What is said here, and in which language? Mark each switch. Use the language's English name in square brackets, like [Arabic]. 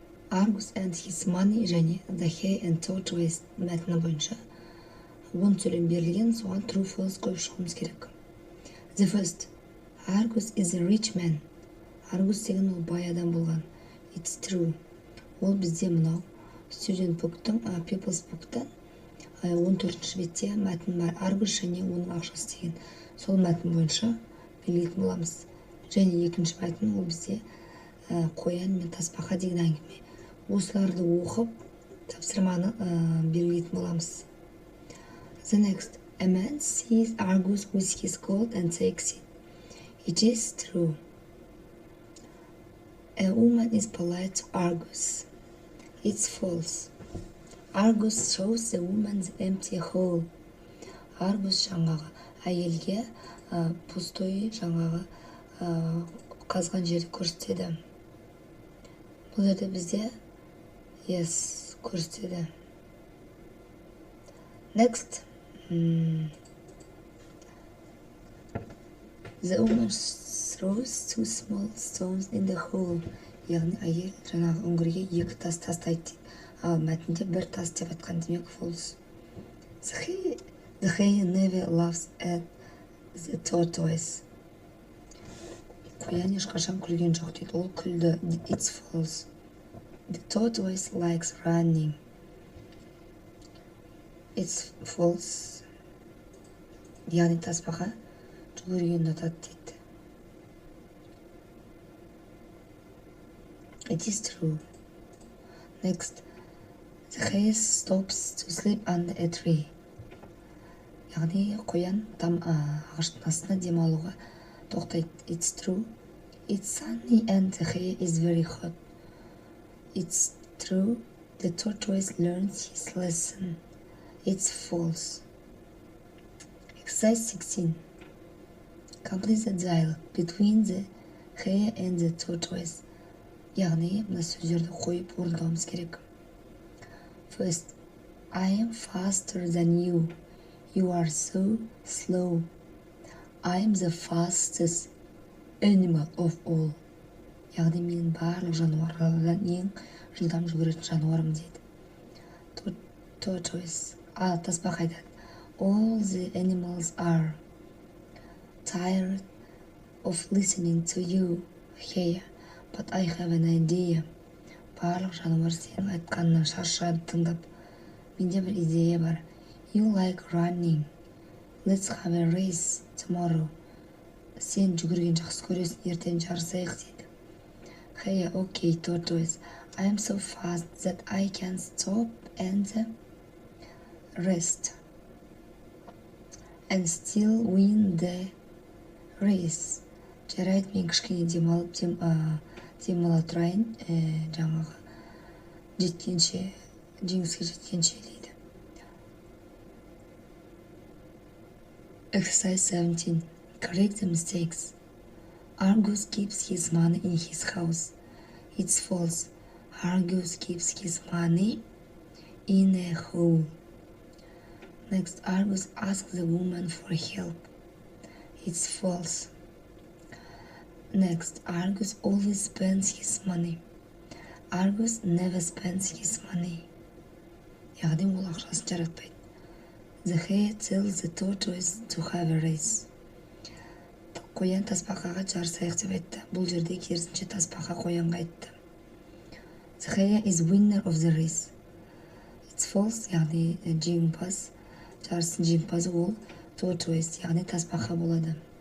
[English] Argus and his money [Kazakh] және [English] The Hay and Tortoise [Kazakh] мәтіні бойынша 10 сөйлем берілген, соған [English] true false [Kazakh] қойып шығуымыз керек. [English] The first. Argus is a rich man. [Kazakh] Argus деген ол бай адам болған. [English] It's true. [Kazakh] Ол бізде мынау Student book'тың People's book'тан 14-ші бетте мәтін бар. Argus және оның ақшасы деген сол мәтін бойынша белгілейтін боламыз. Және екінші мәтін ол бізде қоян мен тасбақа деген әңгіме. Осыларды оқып тапсырманы белгілейтін боламыз. [English] The next. A man sees Argus with his gold and takes it. It is true. A woman is polite to Argus. It's false. Argus shows the woman the empty hole. [Kazakh] Argus жаңағы әйелге пустой жаңағы қазған жерді көрсетеді. Бұл жерде бізде yes көрсетеді. [English] Next. The woman throws 2 small stones in the hole. [Kazakh] Яғни әйел жаңағы үңгірге 2 тас тастайды. Ал мәтінде 1 тас деп айтқан, демек false. [English] The hay never laughs at the tortoise. [Kazakh] Қоян ешқашан күлген жоқ дейді. Ол күлді. [English] It's false. The tortoise likes running. It's false. [Kazakh] Яғни тасбақа жүгіргенді ұнатады дейді. [English] It is true. Next. The hare stops to sleep under a tree. [Kazakh] Яғни қоян ағаштың астына демалуға тоқтайды. [English] It's true. It's sunny and the hare is very hot. It's true. The tortoise learns his lesson. It's false. Exercise 16. Complete the dialogue between the hare and the tortoise. [Kazakh] Яғни мына сөздерді қойып орындауымыз керек. [English] First. I am faster than you. You are so slow. I am the fastest animal of all. [Kazakh] Яғни мен барлық жануарлардан ең жылдам жүгіретін жануарым дейді. Tortoise. Тасбақа айтады. [English] All the animals are tired of listening to you, hare. But I have an idea. [Kazakh] Барлық жануар сенің айтқанынан шаршады тыңдап. Менде бір идея бар. [English] You like running. Let's have a race tomorrow. [Kazakh] Сен жүгірген жақсы көресің, ертең жарысайық дейді. [English] Hey, okay, tortoise. I am so fast that I can stop and rest. And still win the race. [Kazakh] Жарайды, мен кішкене демалып, демала тұрайын, жаңағы жеткенше, жеңіске жеткенше дейді. [English] Exercise 17. Correct the mistakes. Argus keeps his money in his house. It's false. Argus keeps his money in a hole. Next, Argus asks the woman for help. It's false. Next, Argus always spends his money. Argus never spends his money. [Kazakh] Яғни ол ақшасын жаратпайды. [English] The hare tells the tortoise to have a race. [Kazakh] Қоян тасбақаға жарысайық деп айтты. Бұл жерде керісінше тасбақа қоянға айтты. [English] The hare is winner of the race. It's false, [Kazakh] яғни жеңімпаз, жарыстың жеңімпазы ол tortoise, яғни тасбақа болады.